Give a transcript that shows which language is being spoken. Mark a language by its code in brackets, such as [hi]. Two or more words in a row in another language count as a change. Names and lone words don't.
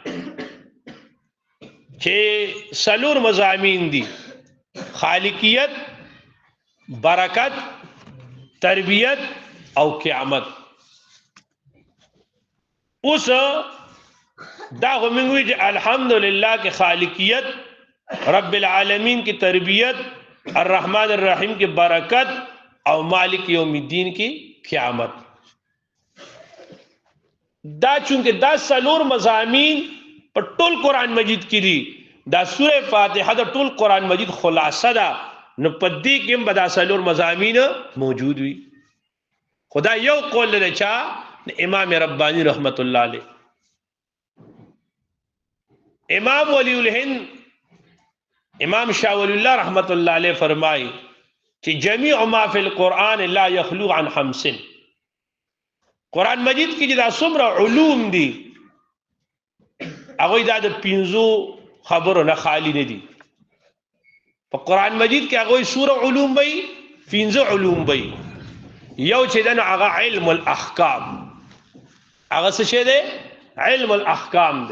[ps] چې سلور مضامین دي خالقیت برکت تربیت او قیامت اوس دا غوښمنوي چې الحمدلله کې خالقیت رب العالمین کی تربیت الرحمن الرحیم کی برکت او مالک یوم الدین کی قیامت دا چونکه دا سلور مضامین په ټول قران مجید کې دي دا سوره فاتحه د ټول قران مجید خلاصه ده نو په دې کې هم دا سلور مضامین موجود وي خدا یو قول لري چا امام ربانی رحمت الله علیه امام ولی الهند امام شاه ولی الله رحمت الله علیه فرمایي چې [ar] جميع ما فی القرآن لا يخلو عن خمس [ps] قرآن مجید کې دا څومره علوم دي هغه دا د پنځو خبرو نه خالی نه دي په قرآن مجید کې هغه سوره علوم وي پنځه علوم وي یو چې دنه هغه علم الاحکام هغه څه شه ده علم الاحکام ده